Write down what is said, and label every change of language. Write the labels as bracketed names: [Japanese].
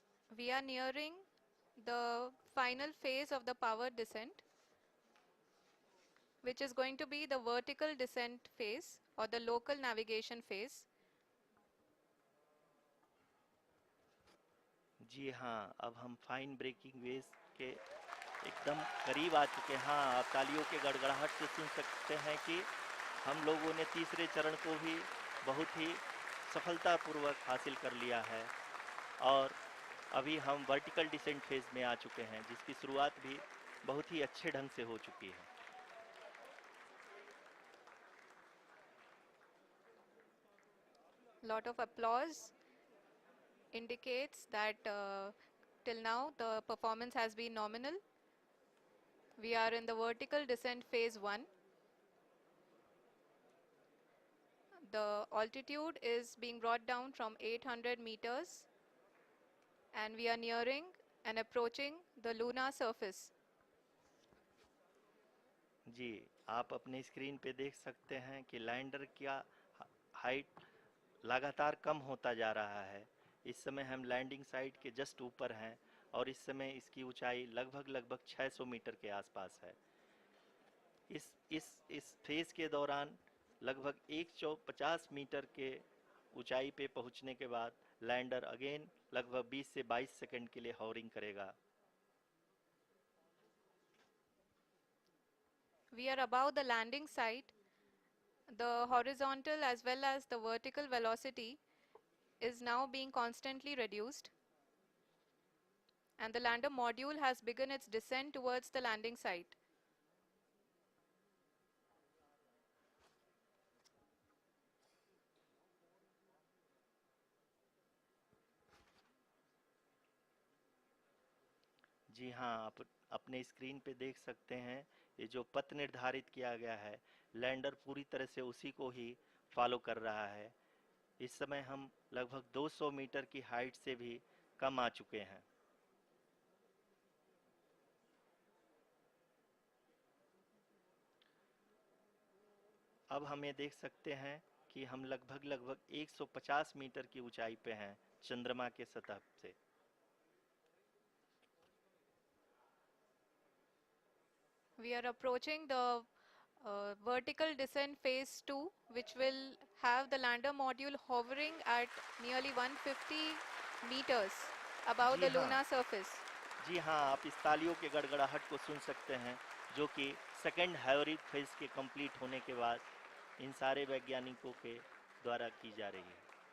[English] We are nearing the final phase of the power descent, which is going to be the vertical descent phase or the local navigation phase. [Hindi] जी हाँ, अब हम fine breaking waves के एकदम करीब आ चुके हैं। हाँ, आप तालियों के गड़गड़ाहट से सुन सकते हैं कि हम लोगों ने तीसरे चरण को भी बहुत ही सफलतापूर्वक हासिल कर लिया है और अभी हम वर्टिकल डिसेंट फेज में आ चुके हैं, जिसकी शुरुआत भी बहुत ही अच्छे ढंग से हो चुकी है। [English] Lot of applause indicates that till now the performance has been nominal. We are in the vertical descent phase 1. The altitude is being brought down from 800 meters, and we are nearing and approaching the lunar surface. [Hindi] जी, आप अपनी screen पे देख सकते हैं कि lander का height लगातार कम होता जा रहा है। इस समय हम लैंडिंग साइट के जस्ट ऊपर हैं और इस समय इसकी ऊंचाई लगभग लगभग 600 मीटर के आसपास है। इस फेज के दौरान लगभग 150 मीटर के ऊंचाई पे पहुंचने के बाद लैंडर अगेन लगभग 20 से 22 सेकंड के लिए हॉवरिंग करेगा। [English] We are above the landing site. The horizontal as well as the vertical velocity is now being constantly reduced, and the lander module has begun its descent towards the landing site. [Hindi] जी हाँ, आप अपने screen पे देख सकते हैं ये जो पथ निर्धारित किया गया है, लैंडर पूरी तरह से उसी को ही फॉलो कर रहा है। इस समय हम लगभग 200 मीटर की हाइट से भी कम आ चुके हैं। अब हम ये देख सकते हैं कि हम लगभग लगभग 150 मीटर की ऊंचाई पे हैं चंद्रमा के सतह से। [English] We are approaching the vertical descent phase 2, which will have the lander module hovering at nearly 150 meters above [Hindi] ji [English] the [Hindi] हाँ, [English] lunar surface. [Hindi] जी हाँ, आप इस तालियों के गड़गड़ाहट को सुन सकते हैं, जो कि सेकंड हाइब्रिड फेज के कंप्लीट होने के बाद इन सारे वैज्ञानिकों के द्वारा की जा रही है।